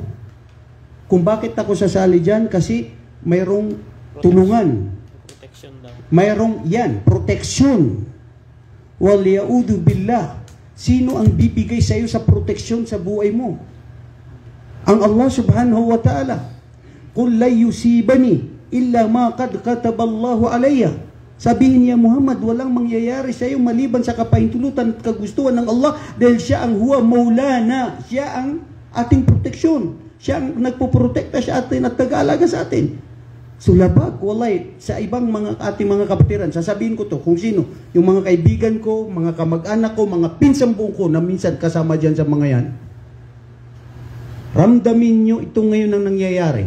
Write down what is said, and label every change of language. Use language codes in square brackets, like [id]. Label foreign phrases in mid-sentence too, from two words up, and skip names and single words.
[tl] Kung bakit ako sasali dyan? Kasi mayroong tulungan. Mayroong yan, proteksyon. [ar] والعياذ بالله. [tl] Sino ang bibigay sa iyo sa proteksyon sa buhay mo? Ang Allah [ar] سبحانه وتعالى. قل لا يصيبني إلا ما قد كتب الله علي. [tl] Sabihin niya, Muhammad, walang mangyayari sa iyo maliban sa kapahintulutan at kagustuhan ng Allah, dahil siya ang [ar] هو مولانا. [tl] Siya ang ating proteksyon. Siya ang nagpoprotekta sa atin at nag-aalaga sa atin. Sulabag, wallahi, sa ibang mga ating mga kapatiran, sasabihin ko to kung sino, yung mga kaibigan ko, mga kamag-anak ko, mga pinsang buong ko na minsan kasama dyan sa mga yan. Ramdamin nyo ito ngayon ang nangyayari.